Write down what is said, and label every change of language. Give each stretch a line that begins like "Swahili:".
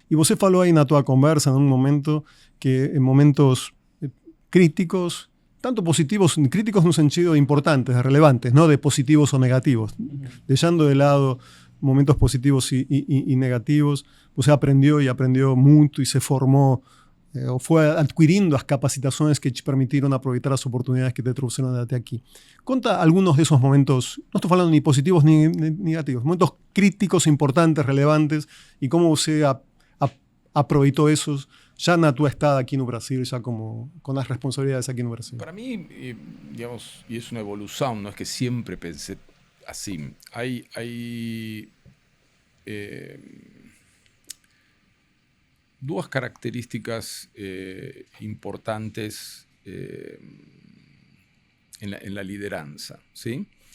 Portuguese: E você falou aí na tua conversa, num momento, que em momentos críticos, tanto positivos, críticos no sentido de importantes, de relevantes, no de positivos o negativos,
Spanish: dejando de lado momentos positivos y negativos, você aprendió mucho y se formó o fue adquiriendo las capacitaciones que te permitieron aprovechar las oportunidades que te trajeron até aquí. Conta algunos de esos momentos, no estoy hablando ni positivos ni negativos, momentos críticos, importantes, relevantes, y cómo usted aprovechó esos
Portuguese: já na tua estada aqui no Brasil, já como com as responsabilidades aqui no Brasil?
Spanish: Para mí, digamos, y es una evolución, no es que siempre pensé así. Hay dos características importantes en la lideranza, ¿sí?